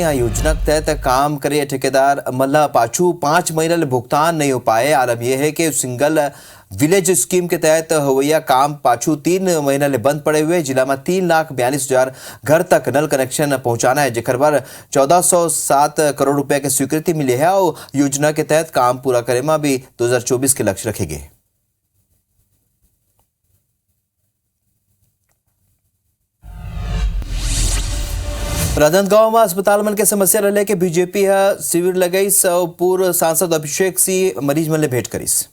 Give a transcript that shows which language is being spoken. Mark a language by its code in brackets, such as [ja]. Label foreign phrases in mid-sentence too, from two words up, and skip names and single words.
[hne] यहाँ योजना के तहत काम करे ठेकेदार मल्ला पाछू 5 महीने भुगतान नहीं हो पाए। आलम यह है कि सिंगल विलेज स्कीम के तहत हुआ काम पाछू 3 महीने बंद पड़े हुए। जिला में 3,42,000 घर तक नल कनेक्शन पहुंचाना है, जेकर पर 1407 करोड़ रुपए की स्वीकृति मिली है और योजना के तहत काम पूरा करे में भी 2024 के लक्ष्य रखे गए। राजनांदगांव में अस्पताल मन के समस्या रहे के बीजेपी शिविर लगईस और पूर्व सांसद अभिषेक सिंह मरीज मन ले भेंट करीस।